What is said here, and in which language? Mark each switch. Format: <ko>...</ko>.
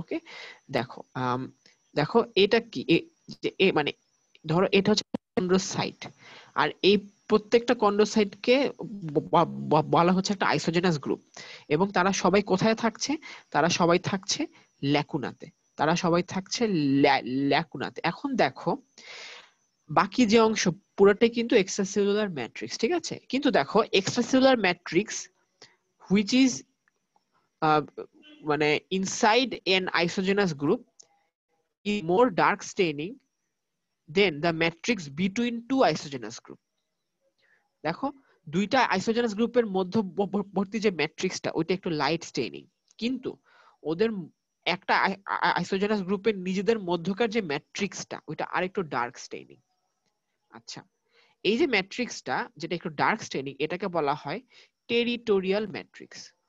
<bn>ওকে, দেখো দেখো এটা কি, মানে ধরো এটা হচ্ছে কন্ড্রোসাইট, আর এই প্রত্যেকটা কন্ড্রোসাইটকে বলা হচ্ছে একটা আইসোজেনাস গ্রুপ, এবং তারা সবাই কোথায় থাকছে? তারা সবাই থাকছে ল্যাকুনাতে, তারা সবাই থাকছে ল্যাকুনাতে। এখন দেখো বাকি যে অংশ পুরোটাই কিন্তু এক্সট্রাসেলুলার ম্যাট্রিক্স, ঠিক আছে। কিন্তু দেখো</bn> <en>extracellular matrix which is</en> <bn>মানে</bn> <en>inside an isogenous group is more dark staining than the matrix between two isogenous group.</en> <bn>দেখো দুইটা আইসোজেনাস গ্রুপের মধ্যবর্তী যে ম্যাট্রিক্সটা ওইটা একটু লাইট স্টেইনিং, কিন্তু ওদের একটা আইসোজেনাস গ্রুপের নিজেদের মধ্যকার যে ম্যাট্রিক্সটা ওইটা আরেকটু ডার্ক স্টেইনিং। আচ্ছা, এই যে ম্যাট্রিক্সটা যেটা একটু ডার্ক স্টেইনিং এটাকে বলা হয় টেরিটোরিয়াল ম্যাট্রিক্স।</bn>